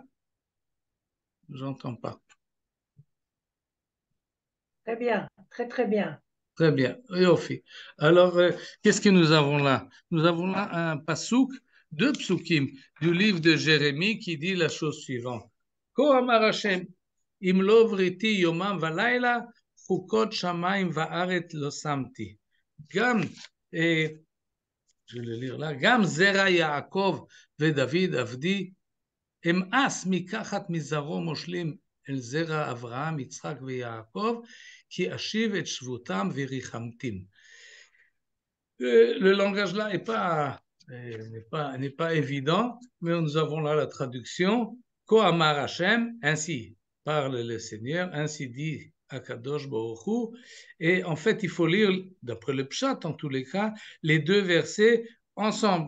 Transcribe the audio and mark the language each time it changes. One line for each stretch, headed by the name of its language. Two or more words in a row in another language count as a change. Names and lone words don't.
French: J'entends pas. Très bien, très très bien. Très bien. Yofi. Alors, qu'est-ce que nous avons là? Nous avons là un pasouk, deux psukim du livre de Jérémie qui dit la chose suivante.
Hebrew: כה אמר השם, אם לא בריתי יומם ולילה, חוקות שמים וארץ לא שמתי. Gam,
French: je vais le lire là,
Hebrew: גם זרע יעקב ודוד עבדי, אמאס מקחת מזרעו מושלים אל זרע אברהם, יצחק ויעקב, כי אשיב את שבותם וריחמתים.
French: Le langage là n'est pas évident, mais nous avons là la traduction.
Hebrew: כה אמר השם,
French: ainsi parle le Seigneur, ainsi dit
Hebrew: הקדוש ברוך הוא.
French: Et en fait, il faut lire, d'après le Pshat en tous les cas, les deux versets ensemble.